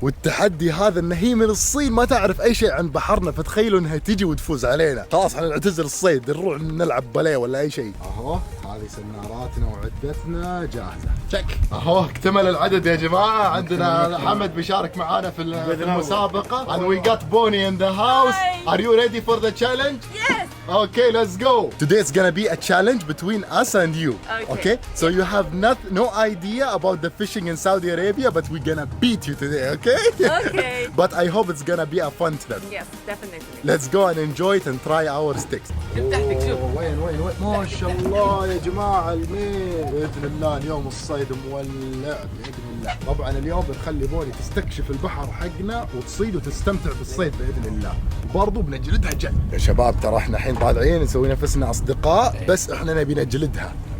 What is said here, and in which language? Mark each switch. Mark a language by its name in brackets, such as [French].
[Arabic] والتحدي هذا ان هي من الصين ما تعرف اي شيء عن بحرنا، فتخيلوا انها تيجي وتفوز علينا. خلاص احنا نعتزل الصيد، نروح نلعب باليه ولا اي شيء. اهو هذه سناراتنا وعدتنا جاهزة، تشك. اهو اكتمل العدد يا جماعة. عندنا حمد بيشارك معانا في المسابقة. [English] And we got Bonnie in the house. Are you ready for the challenge? Yes. Okay, let's go. Today it's gonna be a challenge between us and you. Okay? So you have no idea about the fishing in Saudi Arabia, but we're gonna beat you today, okay? Okay. But I hope it's gonna be a fun trip. Yes, definitely. Let's go and enjoy it and try our sticks. [Arabic] تحتك شوف. وين ما شاء الله يا جماعة المين. بإذن الله اليوم الصيد مولع بإذن الله. طبعا اليوم بنخلي بوني تستكشف البحر حقنا وتصيد وتستمتع بالصيد بإذن الله، وبرضه بنجلدها جلد. يا شباب ترى احنا الحين طالعين نسوي نفسنا أصدقاء، بس احنا نبي نجلدها.